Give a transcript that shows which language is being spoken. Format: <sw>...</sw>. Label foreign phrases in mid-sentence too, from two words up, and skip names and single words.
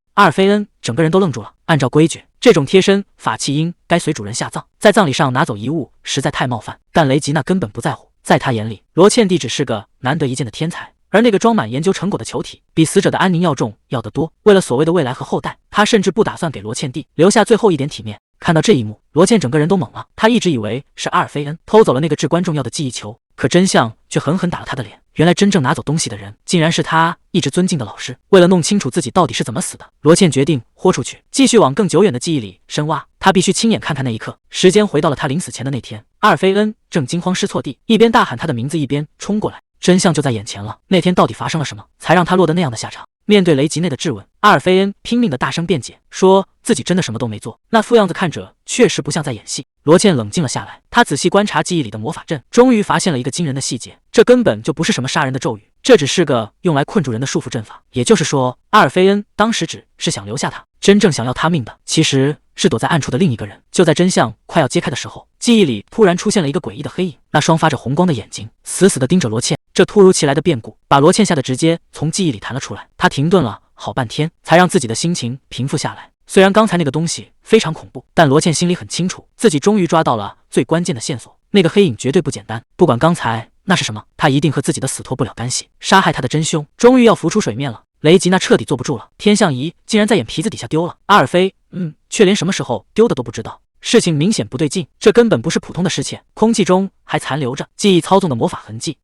<zh>阿爾菲恩整個人都愣住了。按照規矩，這種貼身法器應該隨主人下葬，在葬禮上拿走遺物實在太冒犯，但雷吉娜根本不在乎。在他眼裡，羅茜蒂只是個難得一見的天才，而那個裝滿研究成果的球體比死者的安寧要重要得多。為了所謂的未來和後代，他甚至不打算給羅茜蒂留下最後一點體面。看到這一幕，羅茜整個人都懵了。他一直以為是阿爾菲恩偷走了那個至關重要的記憶球，可真相卻狠狠打了他的臉。原來真正拿走東西的人，竟然是他一直尊敬的老師。為了弄清楚自己到底是怎麼死的，羅茜決定豁出去，繼續往更久遠的記憶裡深挖。他必須親眼看看那一刻。時間回到了他臨死前的那天，阿爾菲恩正驚慌失措地一邊大喊他的名字，一邊衝過來。真相就在眼前了，那天到底發生了什麼，才讓他落得那樣的下場？面對雷吉內的質問，阿爾菲恩拼命的大聲辯解，說自己真的什麼都沒做，那副樣子看着確實不像在演戲。羅茜冷靜了下來，他仔細觀察記憶裡的魔法陣，終於發現了一個驚人的細節，這根本就不是什麼殺人的咒語，這只是個用來困住人的束縛陣法。也就是說，阿爾菲恩當時只是想留下他，真正想要他命的其實是躲在暗處的另一個人。就在真相快要揭開的时候，記憶裡突然出現了一個詭異的黑影，那雙發着紅光的眼睛死死地盯着羅茜。這突如其來的變故把羅茜嚇得直接從記憶裡彈了出來，她停頓了好半天，才讓自己的心情平復下來。雖然剛才那個東西非常恐怖，但羅茜心裡很清楚，自己終於抓到了最關鍵的線索。那個黑影絕對不簡單，不管剛才那是什麼，他一定和自己的死脫不了干係。殺害他的真兇終於要浮出水面了。雷吉娜徹底坐不住了，天象儀竟然在眼皮子底下丟了，阿爾菲卻連什麼時候丟的都不知道。事情明顯不對勁，這根本不是普通的失竊，空氣中還殘留着記憶操縱的魔法痕跡。</zh>